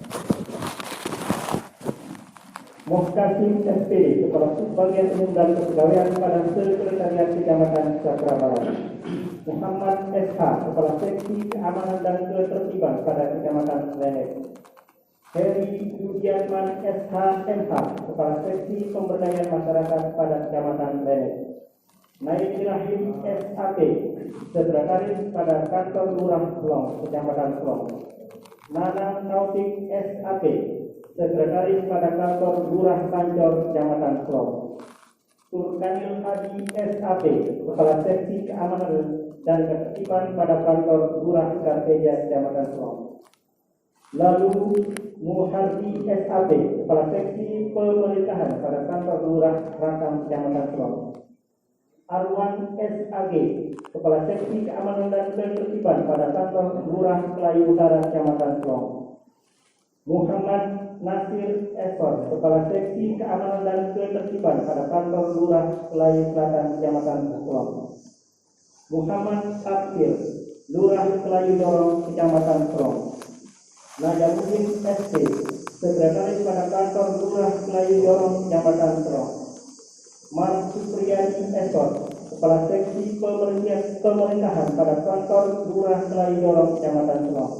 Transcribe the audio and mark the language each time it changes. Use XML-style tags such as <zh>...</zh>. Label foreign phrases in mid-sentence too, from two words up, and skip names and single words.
<id>Mohkasim SPD, Kepala Subbagian Umum dan Kepegawaian pada Sekretariat Kecamatan Satra Barat. Muhammad SH, Kepala Seksi Keamanan dan Ketertiban pada Kecamatan Lenek. Heri Yudianman SHMH, Kepala Seksi Pemberdayaan Masyarakat pada Kecamatan Lenek. Naik Rahim SAP, Sekretaris pada Kantor Lurah Selong, Kecamatan Selong. Nanang Taufik SAP, Sekretaris pada Kantor Lurah Kancor, Kecamatan Selong. Turkanil Hadi SAP, Kepala Seksi Keamanan dan Ketertiban pada Kantor Lurah Karteja, Kecamatan Selong. Lalu Muhardi SAP, Kepala Seksi Pemerintahan pada Kantor Lurah Rakam, Kecamatan Selong. Arwan SAG, Kepala Seksi Keamanan dan Ketertiban pada Kantor Lurah Kelayu Utara, Kecamatan Selong. Muhammad Nasir Esor, Kepala Seksi Keamanan dan Ketertiban pada Kantor Lurah Kelayu Selatan, Kecamatan Selong. Muhammad Akhir, Lurah Kelayu Dorong, Kecamatan Selong. Najamuddin ST, Sekretaris pada Kantor Lurah Kelayu Dorong, Kecamatan Selong. Mar Supriyadi Esor, Kepala Seksi Pemerintahan pada Kantor Lurah Kelayu Dorong, Kecamatan Selong.</id>